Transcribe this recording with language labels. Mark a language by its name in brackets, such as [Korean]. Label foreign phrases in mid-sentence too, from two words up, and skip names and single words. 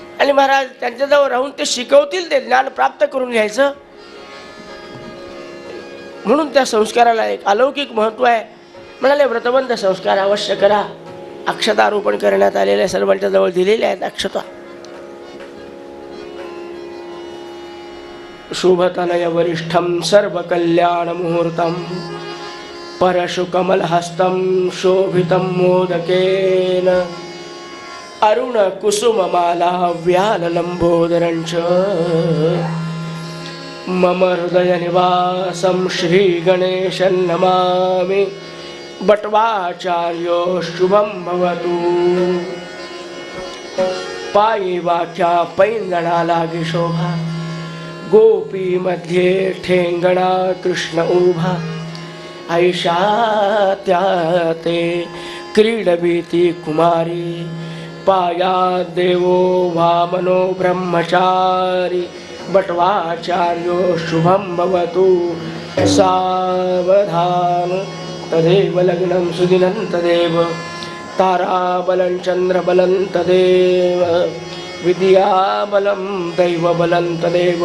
[Marathi] आणि महाराज त्यांच्याजवळ राहून ते शिकवतील, ते ज्ञान प्राप्त करून घ्यायचं. म्हणून त्या संस्काराला एक अलौकिक महत्व आहे. म्हणाले व्रतबंध संस्कार अवश्य करा. अक्षतारोपण करण्यात आलेल्या सर्वांच्या जवळ दिलेल्या आहेत अक्षता. [Sanskrit] शुभतनय वरिष्ठम सर्व कल्याण मुहूर्तम परशु कमलहस्तं शोभितं मोदकेन अरुण कुसुममाला व्याललंबोदरञ्च मम हृदय निवासं श्री गणेशं नमामि. बटवाचार्यो शुभं भवतु. [Marathi] पायी वाक्या पैंजणा लागे शोभा गोपी मध्ये ठेंगणा कृष्ण उभा. ऐशा त्याते क्रीडवीती कुमारी पाया देवो वामनो ब्रह्मचारी. [Sanskrit] बटवाचार्यो शुभं भवतु. सावधान तदेव लग्नं सुदिनं तदेव ताराबलं चन्द्रबलं तदेव विद्याबलं दैवबलं तदेव.